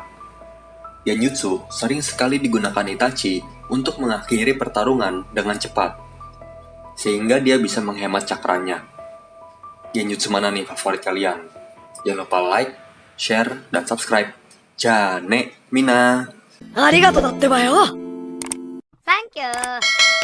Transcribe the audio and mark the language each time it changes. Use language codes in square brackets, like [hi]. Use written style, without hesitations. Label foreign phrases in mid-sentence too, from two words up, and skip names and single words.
[id] Genjutsu sering sekali digunakan Itachi untuk mengakhiri pertarungan dengan cepat, sehingga dia bisa menghemat cakranya. Genjutsu mana nih favorit kalian? Jangan lupa [en] like, share, [id] dan subscribe. [ja] じゃあね皆. ありがとうだってばよ。サンキュー。